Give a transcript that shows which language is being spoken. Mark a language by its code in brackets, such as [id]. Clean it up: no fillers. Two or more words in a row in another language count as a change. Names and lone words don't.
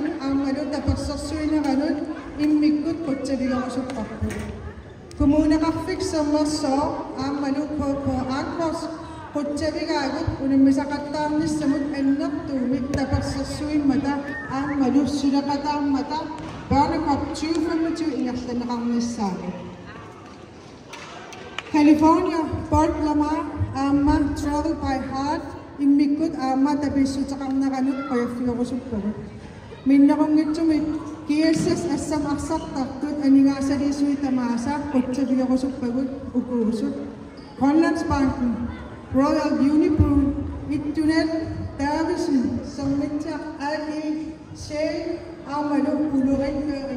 [kl] aammalu tapersorsuineranut immikkut qutsavigaqusuqqarput kumuuneqarfik sermersoo aammalu ankors qutsavigaagut unammisaqattaarnissamut annertuumik tapersorsuimmata aammalu sudaqataarmata børnekop 2025 ingerlaneqarnissaanut California Port Lamar aamma [en] travel by heart [kl] immikkut aamma tapissutaqarneranut qoyaffiorusuppagut minnerungitsumik KSS assam arsartartut aningaasaliisui tamaasa qutsaviorusuppagut ukuusut Grønlandsbanken Royal Unibrew ittunat Davidsen sermittar Ali Shea aammalu ulurinføring